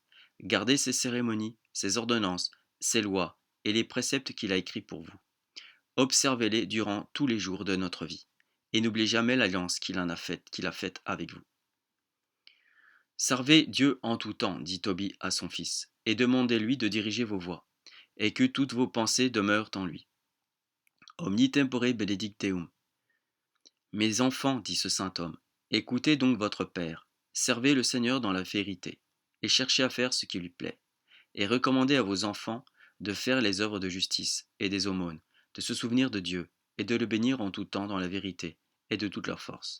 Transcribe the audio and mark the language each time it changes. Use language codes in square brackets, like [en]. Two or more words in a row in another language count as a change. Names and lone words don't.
[fr] Gardez ses cérémonies, ses ordonnances, ses lois, et les préceptes qu'il a écrits pour vous. Observez-les durant tous les jours de notre vie, et n'oubliez jamais l'alliance qu'il a faite avec vous. Servez Dieu en tout temps, dit Tobie à son fils, et demandez-lui de diriger vos voies, et que toutes vos pensées demeurent en lui. [la] Omni tempore benedicteum. [fr] Mes enfants, dit ce saint homme, écoutez donc votre Père, servez le Seigneur dans la vérité, et cherchez à faire ce qui lui plaît, et recommandez à vos enfants de faire les œuvres de justice et des aumônes, de se souvenir de Dieu, et de le bénir en tout temps dans la vérité, et de toute leur force.